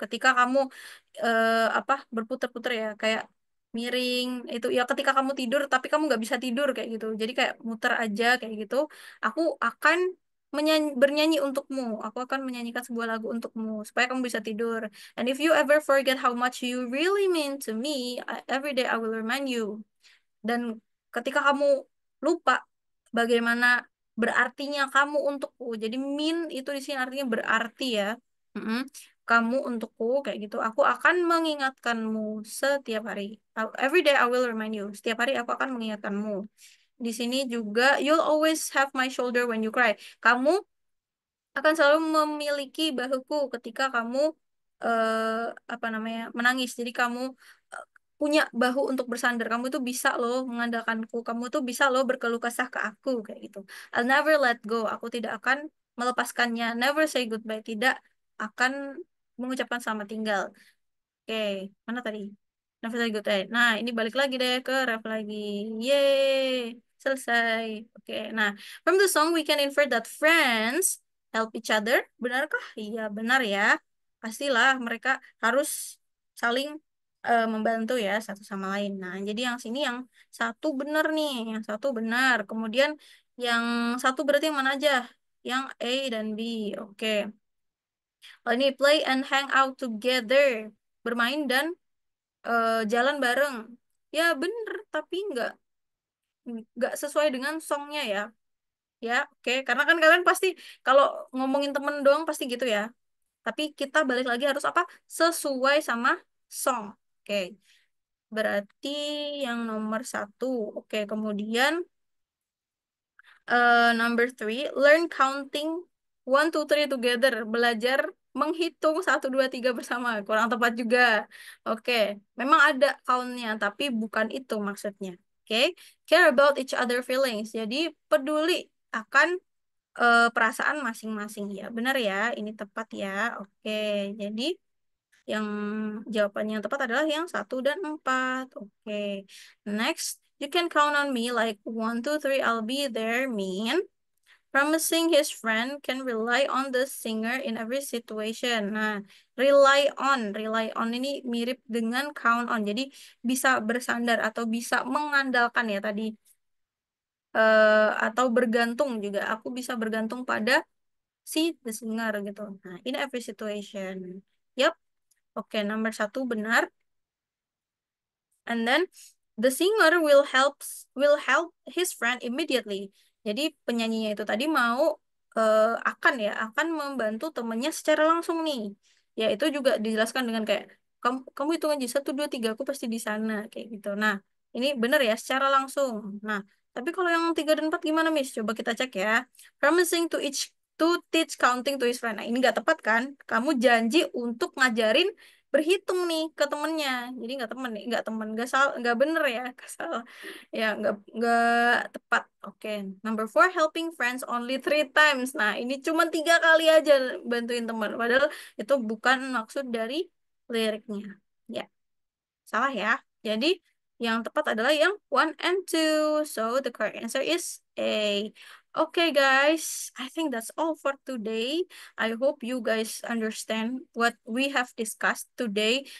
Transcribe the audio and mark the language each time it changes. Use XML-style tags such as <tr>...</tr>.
<id>Ketika kamu apa berputar-putar ya, kayak miring itu ya ketika kamu tidur tapi kamu nggak bisa tidur kayak gitu. Jadi kayak muter aja kayak gitu. Aku akan bernyanyi untukmu. Aku akan menyanyikan sebuah lagu untukmu supaya kamu bisa tidur.</id> <en>And if you ever forget how much you really mean to me, every day I will remind you.</en> <id>Dan ketika kamu lupa bagaimana berartinya kamu untukku, jadi min itu di sini artinya berarti ya. Mm-mm. Kamu untukku kayak gitu. Aku akan mengingatkanmu setiap hari.</id> <en>Every day I will remind you.</en> <id>Setiap hari aku akan mengingatkanmu. Di sini juga</id> <en>you'll always have my shoulder when you cry.</en> <id>Kamu akan selalu memiliki bahuku ketika kamu apa namanya menangis. Jadi kamu eh, punya bahu untuk bersandar. Kamu tuh bisa loh mengandalkanku. Kamu tuh bisa loh berkeluh kesah ke aku kayak gitu.</id> <en>I'll never let go.</en> <id>Aku tidak akan melepaskannya.</id> <en>Never say goodbye.</en> <id>Tidak akan mengucapkan selamat tinggal. Oke, mana tadi? Nafas lagi good. Nah, ini balik lagi deh ke ref lagi. Yeay, selesai.</id> <en>Oke, nah, from the song we can infer that friends help each other.</en> <id>Benarkah? Iya, benar ya. Pastilah mereka harus saling membantu ya satu sama lain. Nah, jadi yang sini yang satu benar nih, yang satu benar. Kemudian yang satu berarti yang mana aja? Yang A dan B. Oke. Oh, ini play and hang out together. Bermain dan jalan bareng. Ya bener, tapi nggak sesuai dengan songnya ya. Ya, oke. Karena kan kalian pasti kalau ngomongin temen doang pasti gitu ya. Tapi kita balik lagi harus apa? Sesuai sama song. Oke. Berarti yang nomor satu. Oke, kemudian</id> <en>number 3, learn counting 1, 2, 3 together.</en> <id>Belajar menghitung 1, 2, 3 bersama. Kurang tepat juga. Oke, memang ada countnya, tapi bukan itu maksudnya.</id> <en>Oke, care about each other feelings.</en> <id>Jadi peduli akan perasaan masing-masing ya. Benar ya, ini tepat ya. Oke, jadi yang jawabannya yang tepat adalah yang 1 dan 4.</id> <en>Oke, next. You can count on me like 1, 2, 3, I'll be there mean promising his friend can rely on the singer in every situation.</en> <id>Nah, rely on ini mirip dengan count on. Jadi bisa bersandar atau bisa mengandalkan ya tadi. Atau bergantung juga. Aku bisa bergantung pada si the singer gitu. Nah,</id> <en>in every situation.</en> <id>Yap. Oke, nomor 1 benar.</id> <en>And then the singer will help his friend immediately.</en> <id>Jadi penyanyinya itu tadi mau akan membantu temennya secara langsung nih. Ya itu juga dijelaskan dengan kayak kamu hitung aja 1, 2, 3 aku pasti di sana kayak gitu. Nah ini bener ya secara langsung. Nah tapi kalau yang 3 dan 4 gimana Miss? Coba kita cek ya.</id> <en>Promising to teach counting to his friend.</en> <id>Nah ini nggak tepat kan? Kamu janji untuk ngajarin berhitung nih ke temennya. Jadi nggak temen, nggak salah, nggak bener ya, nggak salah. Ya, nggak tepat.</id> <en>Oke, number four, helping friends only three times.</en> <id>Nah, ini cuma 3 kali aja bantuin teman. Padahal itu bukan maksud dari liriknya. Ya. Salah ya. Jadi yang tepat adalah yang</id> <en>one and two. So the correct answer is A. Okay guys, I think that's all for today. I hope you guys understand what we have discussed today.</en>